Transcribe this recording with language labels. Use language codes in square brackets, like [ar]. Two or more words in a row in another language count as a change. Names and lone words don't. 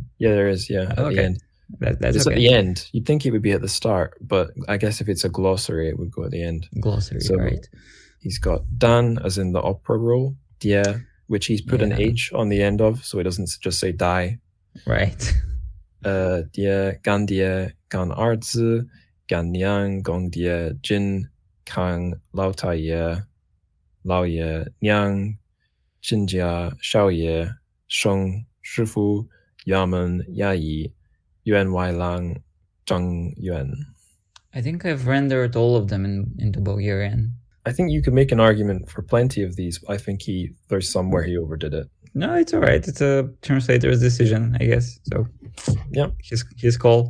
[en] Yeah, there is. Yeah, at the end. That's it's okay. At the end. You'd think it would be at the start, but I guess if it's a glossary, it would go at the end. Glossary, so right. He's got Dan, as in the opera roll, Dia, which he's put an H on the end of, so it doesn't just say die. Right. Dia, Gan Dia, Gan Arzi, Gan Niang, Gong Dia, Jin, Kang, Lao Tai Ye, Lao Ye, Niang, Jinjia, Shao Ye, Sheng, Shifu, Yamen, Yayi, Yuan Wai Lang, Zhang Yuan. I think I've rendered all of them into Bulgarian. I think you could make an argument for plenty of these. I think there's some where he overdid it. No, it's all right. It's a translator's decision, I guess. So, yeah, his call.